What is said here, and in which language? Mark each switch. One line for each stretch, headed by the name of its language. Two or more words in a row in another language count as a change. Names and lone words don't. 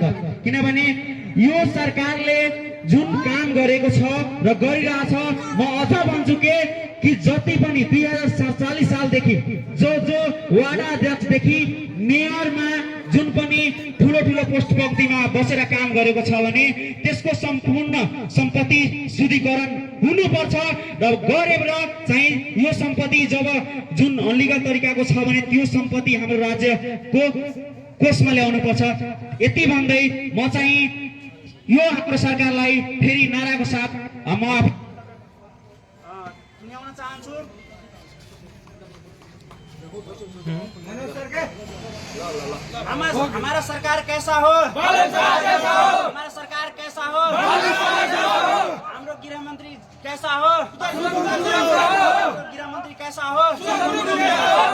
Nepali: किनभने यो सरकारले जुन काम गरेको छ र गरिरहेछ म अझ भन्छु कि जति पनि 2047 सालदेखि जो वार्ड अध्यक्षदेखि मेयरमा जुन पनि ठुलो पोस्ट पंक्तिमा बसेर काम गरेको छ भने त्यसको सम्पूर्ण सम्पत्ति शुद्धिकरण हुनुपर्छ र गरेर चाहिँ यो सम्पत्ति जब जुन अनलिगल तरिकाको छ भने त्यो सम्पत्ति हाम्रो राज्यको कोषमा ल्याउनु पर्छ। यति भन्दै म चाहिँ यो हाम्रो सरकारलाई फेरि नाराको साथ म सुनाउन चाहन्छु।
Hindi: हमारा सरकार कैसा हो, हमारा सरकार कैसा हो, हाम्रो गृह मंत्री कैसा हो, गृह मंत्री कैसा हो।